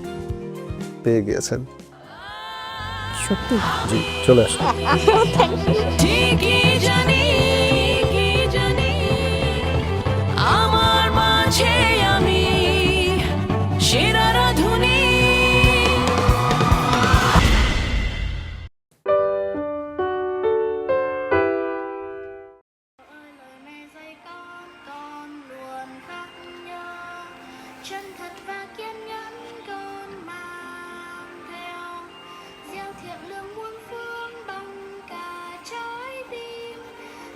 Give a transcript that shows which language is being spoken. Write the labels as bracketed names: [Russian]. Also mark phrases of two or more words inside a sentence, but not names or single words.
[Bangla] পেয়ে গিয়েছেন সত্যি? জি, চলে আসুন। আমার মাঝে আমি সেরা রাঁধুনি। [Vietnamese] Chân thật và kiên nhẫn con mang theo gieo thiện lương muôn phương bằng cả trái tim.